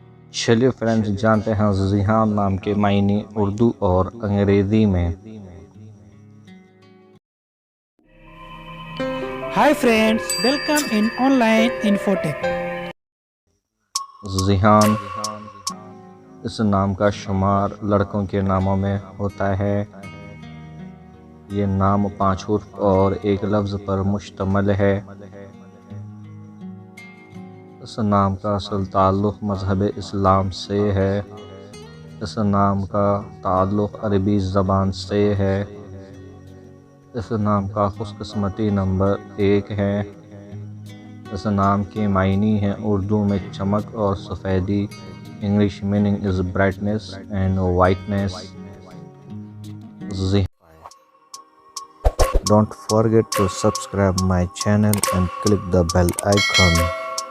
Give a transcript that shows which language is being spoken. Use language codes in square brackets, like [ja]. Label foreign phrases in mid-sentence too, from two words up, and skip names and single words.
[ur] چلیے فرینڈز جانتے ہیں زیہان نام کے معنی اردو اور انگریزی میں۔ [en] Hi friends, welcome in online infotech. [ur] zeehan اس نام کا شمار لڑکوں کے ناموں میں ہوتا ہے۔ یہ نام 5 حرف اور ایک لفظ پر مشتمل ہے۔ اس نام کا اصل تعلق مذہب اسلام سے ہے۔ اس نام کا تعلق عربی زبان سے ہے۔ اس نام کا خوش قسمتی نمبر 1 ہے۔ اس نام کے معنی ہیں اردو میں چمک اور سفیدی۔ [en] English meaning is brightness and whiteness. Don't forget to subscribe my channel and click the bell icon.